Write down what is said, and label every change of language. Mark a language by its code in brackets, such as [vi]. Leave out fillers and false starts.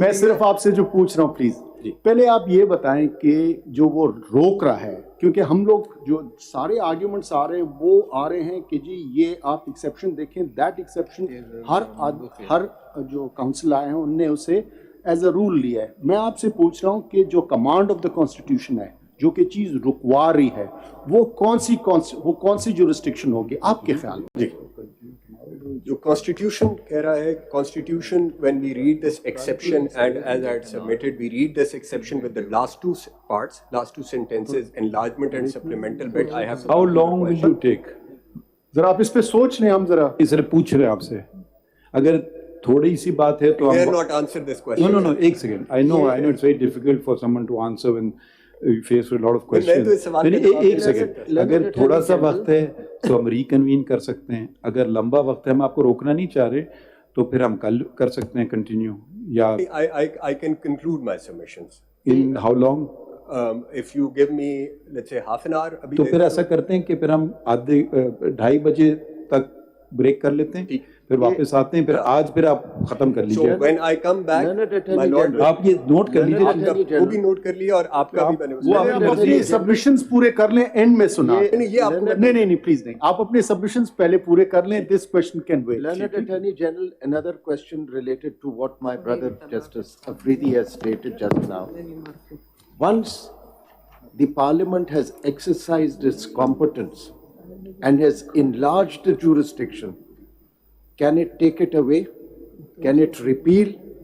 [ur] میں صرف آپ سے جو پوچھ رہا ہوں پلیز پہلے آپ یہ بتائیں کہ جو وہ روک رہا ہے, کیونکہ ہم لوگ جو سارے آرگیومنٹس آ رہے ہیں وہ آ رہے ہیں کہ جی یہ آپ ایکسیپشن دیکھیں, دیٹ ایکسیپشن ہر جو کاؤنسل آئے ہیں ان نے اسے ایز اے رول لیا ہے. میں آپ سے پوچھ رہا ہوں کہ جو کمانڈ آف دا کانسٹیٹیوشن ہے, جو کہ چیز رکوا رہی ہے, وہ کون سی جورسڈکشن ہوگی آپ کے خیال میں؟ جو کانسٹیٹیوشن کہہ رہا ہے, [en] Constitution when we read this exception and as I had submitted, we read this exception with the last two parts, last two sentences, enlargement and supplemental bit. I have How long will you take? [ur] ذرا آپ اس پہ سوچ لیں, ہم ذرا اس طرح پوچھ رہے ہیں آپ سے, اگر تھوڑی سی بات ہے تو [en] I dare not answer this question. No, [ur] ایک second. [en] I know it's very difficult for someone to answer when you face with a lot of questions. [ur] ایک سیکنڈ, اگر تھوڑا سا وقت ہے تو ہم ریکنوین کر سکتے ہیں, اگر لمبا وقت ہے ہم آپ کو روکنا نہیں چاہ رہے تو پھر ہم کل کر سکتے ہیں کنٹینیو, یا [en] I can conclude my submissions. in how long? If you give me let's say half an hour. [ur] تو پھر ایسا کرتے ہیں کہ پھر ہم 2:30 بجے تک بریک کر لیتے ہیں, پھر واپس آتے ہیں, پھر آج پھر آپ ختم کر لیجیے. [en] So when I come back, my lord, [ur] آپ یہ نوٹ کر لیجیے, وہ بھی نوٹ کر لیا اور آپ کا بھی میں نے اپنے سبمیشنز پورے کر لیں, اینڈ میں سنا. نہیں پلیز نہیں, آپ اپنے سبمیشنز پہلے پورے کر لیں. [en] This question can wait. Learned Attorney General, another question related to what my brother Justice Afridi has stated just now. Once the Parliament has exercised its competence and has enlarged the jurisdiction, can it take it away? Can it repeal?